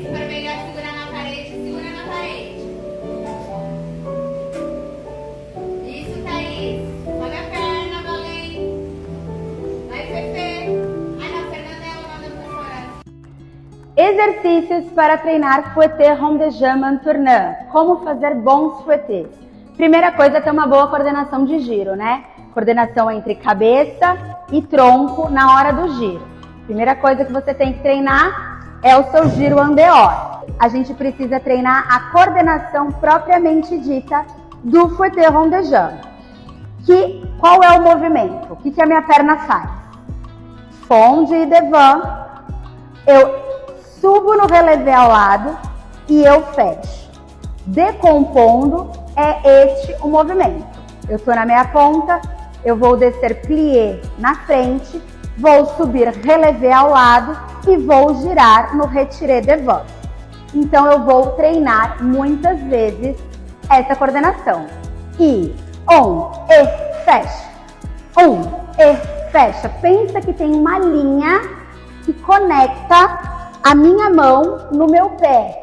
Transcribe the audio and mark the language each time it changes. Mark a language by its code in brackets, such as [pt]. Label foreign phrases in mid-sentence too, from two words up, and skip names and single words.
[pt] Se for melhor segurar na parede, segura na parede. Isso, Thaís. Sobe a perna, Valém. Vai, Fefe. Ai, não, Fernanda é o nome da professora. Exercícios para treinar [fr] fouetté rond-de-jambe tournant. [pt] Como fazer bons fouettés. Primeira coisa é ter uma boa coordenação de giro, né? Coordenação entre cabeça e tronco na hora do giro. Primeira coisa que você tem que treinar é o seu giro [fr] en dehors. [pt] A gente precisa treinar a coordenação propriamente dita do [fr] fouetté rond-de-jambe. [pt] Qual é o movimento? O que a minha perna faz? Fond e devant. Eu subo no relevé ao lado e eu fecho. Decompondo é este o movimento. Eu estou na meia ponta, eu vou descer plié na frente, vou subir relevé ao lado e vou girar no [fr] retiré devant. [pt] Então eu vou treinar muitas vezes essa coordenação. E fecha. Fecha. Pensa que tem uma linha que conecta a minha mão no meu pé.